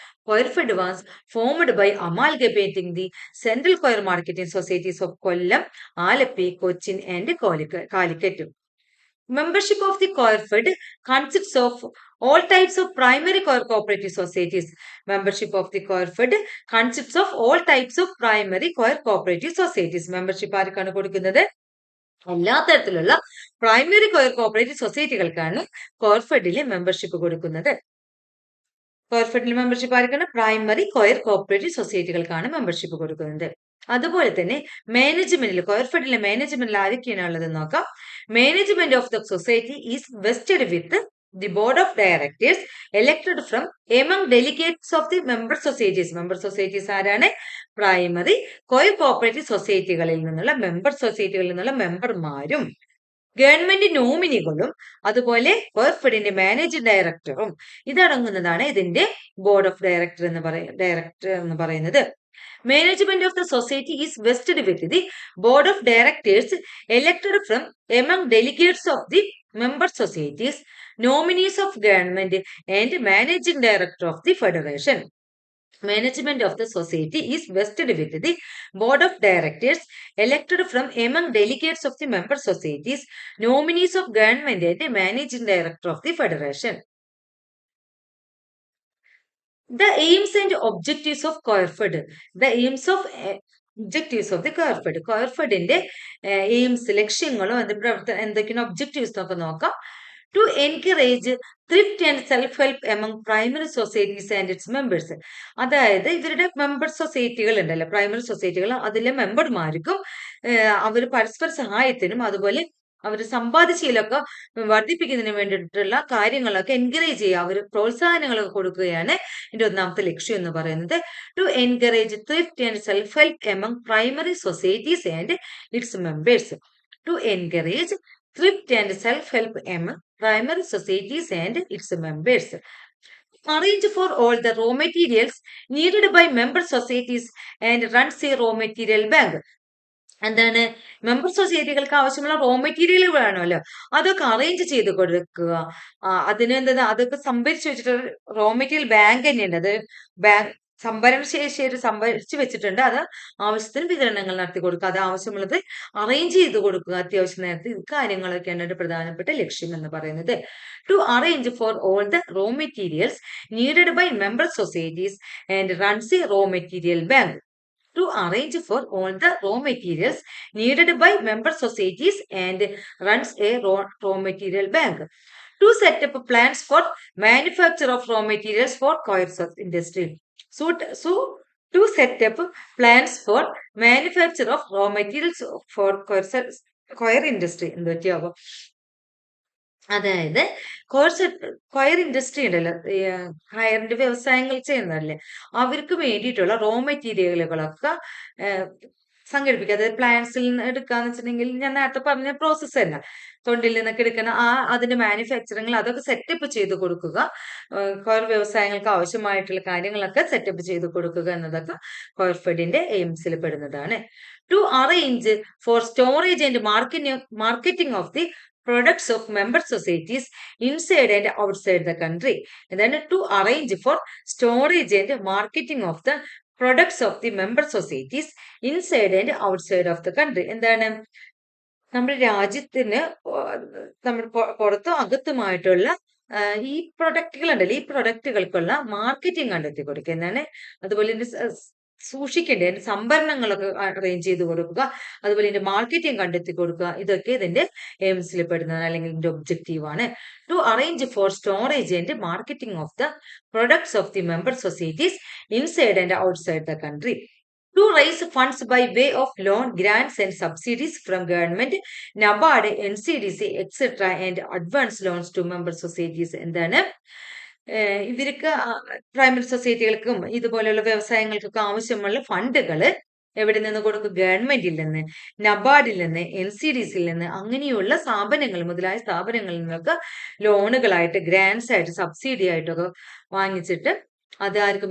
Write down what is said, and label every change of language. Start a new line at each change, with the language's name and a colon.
English: Coirfed was formed by amalgamating the central coir marketing societies of Kollam, Alleppey, Cochin and Calicut. Membership of the Coirfed consists of all types of primary coir cooperative societies. Membership of the Coirfed consists of all types of primary coir cooperative societies.
Malayalam: Membership ആർക്കാണ് കൊടുക്കുന്നത്? എല്ലാ തരത്തിലുള്ള primary coir cooperative സൊസൈറ്റികൾക്കാണ് കോർഫെഡിലെ membership കൊടുക്കുന്നത്. കോർഫെഡിലെ membership ആർക്കാണ്? Primary coir cooperative സൊസൈറ്റികൾക്കാണ് membership കൊടുക്കുന്നത്. അതുപോലെ തന്നെ മാനേജ്മെന്റിൽ കോയർഫെഡിലെ മാനേജ്മെന്റിൽ ആരൊക്കെയാണ് ഉള്ളത് നോക്കാം.
English: Management of the society is vested with the board of directors elected from among delegates of the member societies.
Malayalam: Member societies ആരാണ്? പ്രൈമറി കോയർ കോപ്പറേറ്റീവ് സൊസൈറ്റികളിൽ നിന്നുള്ള മെമ്പർമാരും ഗവൺമെന്റ് നോമിനികളും അതുപോലെ കോർഫെഡിന്റെ മാനേജിംഗ് ഡയറക്ടറും ഇതടങ്ങുന്നതാണ് ഇതിന്റെ ബോർഡ് ഓഫ് ഡയറക്ടർ എന്ന് പറയുന്നത്.
English: Management of the society is vested with the board of directors elected from among delegates of the member societies, nominees of government and managing director of the federation. Management of the society is vested with the board of directors elected from among delegates of the member societies, nominees of government and managing director of the federation. The aims and objectives of Coirfed. The aims of objectives of the Coirfed.
Malayalam: കോയർഫെഡിന്റെ AIIMS, ലക്ഷ്യങ്ങളും അതിന്റെ പ്രവർത്തനം എന്തൊക്കെയാണ് objectives എന്നൊക്കെ നോക്കാം.
English: To encourage thrift and self help among primary societies and its members.
Malayalam: അതായത് ഇവരുടെ member സൊസൈറ്റികൾ ഉണ്ടല്ലോ, primary സൊസൈറ്റികൾ, അതിലെ മെമ്പർമാർക്കും അവർ പരസ്പര സഹായത്തിനും അതുപോലെ അവർ സമ്പാദ്യശീലമൊക്കെ വർദ്ധിപ്പിക്കുന്നതിന് വേണ്ടിയിട്ടുള്ള കാര്യങ്ങളൊക്കെ എൻകറേജ് ചെയ്യുക, അവർ പ്രോത്സാഹനങ്ങളൊക്കെ കൊടുക്കുകയാണ് ഇതിന്റെ ഒന്നാമത്തെ ലക്ഷ്യം എന്ന് പറയുന്നത്.
English: To encourage thrift and self help among primary societies and its members. To encourage thrift and self help among primary societies and its members. Arrange for all the raw materials needed by member societies and runs a raw material bank.
Malayalam: എന്താണ്, member സൊസൈറ്റികൾക്ക് ആവശ്യമുള്ള raw material വേണമല്ലോ, അതൊക്കെ arrange ചെയ്ത് കൊടുക്കുക. അതിന് എന്താ, അതൊക്കെ സംഭരിച്ചു വെച്ചിട്ട് റോ മെറ്റീരിയൽ ബാങ്ക് തന്നെയുണ്ട്. അത് ബാങ്ക് സംഭരണ ശേഷി സംഭരിച്ചു വെച്ചിട്ടുണ്ട്. അത് ആവശ്യത്തിന് വിതരണങ്ങൾ നടത്തി കൊടുക്കുക, അത് ആവശ്യമുള്ളത് അറേഞ്ച് ചെയ്ത് കൊടുക്കുക അത്യാവശ്യം നേരത്തെ. ഇത് കാര്യങ്ങളൊക്കെയാണ് ഒരു പ്രധാനപ്പെട്ട ലക്ഷ്യം എന്ന് പറയുന്നത്.
English: To arrange for all the raw materials needed by member societies and runs a raw material bank. To arrange for all the raw materials needed by member societies and runs a raw material bank. To set up plans for manufacture of raw materials for coir industry. So to set up plans for manufacture of raw materials for coir industry.
Malayalam: അതായത് coir industry ഉണ്ടല്ലോ, കയറിന്റെ വ്യവസായങ്ങൾ ചെയ്യുന്നതല്ലേ, അവർക്ക് വേണ്ടിയിട്ടുള്ള raw മെറ്റീരിയലുകളൊക്കെ സംഘടിപ്പിക്കുക. അതായത് പ്ലാന്റ്സിൽ നിന്ന് എടുക്കാന്ന് വെച്ചിട്ടുണ്ടെങ്കിൽ ഞാൻ നേരത്തെ പറഞ്ഞ പ്രോസസ്സ് തന്നെ, തൊണ്ടിൽ നിന്നൊക്കെ എടുക്കുന്ന അതിന്റെ മാനുഫാക്ചറിങ് അതൊക്കെ സെറ്റപ്പ് ചെയ്ത് കൊടുക്കുക. കൊയർ വ്യവസായങ്ങൾക്ക് ആവശ്യമായിട്ടുള്ള കാര്യങ്ങളൊക്കെ സെറ്റപ്പ് ചെയ്ത് കൊടുക്കുക എന്നതൊക്കെ കോയർഫെഡിന്റെ എയിംസിൽ പെടുന്നതാണ്.
English: To arrange for storage and marketing of the products of member societies inside and outside the country. Then to arrange for storage and marketing of the products of the member societies inside and outside of the country.
Malayalam: എന്താണ്, നമ്മുടെ രാജ്യത്തിന് നമ്മൾ പുറത്തും അകത്തുമായിട്ടുള്ള ഈ പ്രൊഡക്റ്റുകൾ ഉണ്ടല്ലോ, ഈ പ്രൊഡക്റ്റുകൾക്കുള്ള marketing കണ്ടെത്തി കൊടുക്കുക എന്നാണ്. അതുപോലെ സൂക്ഷിക്കേണ്ട അതിന്റെ സംഭരണങ്ങളൊക്കെ അറേഞ്ച് ചെയ്ത് കൊടുക്കുക, അതുപോലെ ഇതിന്റെ മാർക്കറ്റിംഗ് കണ്ടെത്തി കൊടുക്കുക. ഇതൊക്കെ ഇതിന്റെ എയിംസിൽ പെടുന്നതാണ്, അല്ലെങ്കിൽ ഇതിന്റെ ഒബ്ജക്റ്റീവ് ആണ്.
English: To arrange for storage and marketing of the products of the member societies inside and outside the country. To raise funds by way of loan, grants and subsidies from government, NABARD, NCDC, etc. and advance loans to member societies.
Malayalam: എന്താണ്, ഇവർക്ക് primary സൊസൈറ്റികൾക്കും ഇതുപോലെയുള്ള വ്യവസായങ്ങൾക്കൊക്കെ ആവശ്യമുള്ള ഫണ്ടുകൾ എവിടെ നിന്ന് കൊടുക്കും? ഗവൺമെന്റിൽ നിന്ന്, നബാർഡിൽ നിന്ന്, NCDCയിൽ നിന്ന്, അങ്ങനെയുള്ള സ്ഥാപനങ്ങൾ, മുതലായ സ്ഥാപനങ്ങളിൽ നിന്നൊക്കെ ലോണുകളായിട്ട്, ഗ്രാൻസ് ആയിട്ട്, സബ്സിഡി ആയിട്ടൊക്കെ വാങ്ങിച്ചിട്ട് അത് ആർക്ക്?